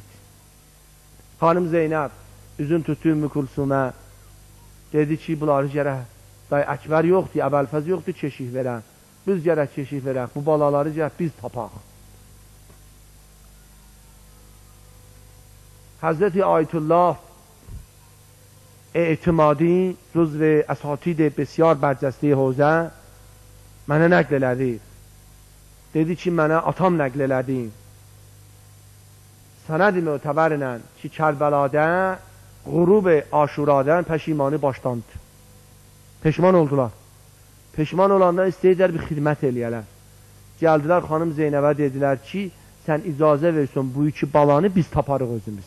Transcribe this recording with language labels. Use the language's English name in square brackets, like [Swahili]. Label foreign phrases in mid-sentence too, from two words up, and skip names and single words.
[Azerbaijani] Hanım Zeynəb üzün tutdu Ümmü Kulsumə, dedi ki, bunları gərək, day Əkbər yoxdur, Əbəlfəz yoxdur, keşik verən. Biz gərək keşik verək, bu balaları gərək biz tapaq. [Persian] Hazreti Ayetullah اعتمادی جزو اساتید بسیار برجسته حوزه [Azerbaijani] mənə nəql elədi. Dedi ki, mənə atam nəql elədi. Sənəd-i mötəbərlə ki, Kərbəladə qurub Aşuradan pəşimanı başlandı. Peşman oldular. Peşman olandan istəyirlər bir xidmət eləyələr. Gəldilər xanım Zeynəbə, dedilər ki, sən icazə versin bu iki balanı biz taparıq özümüz.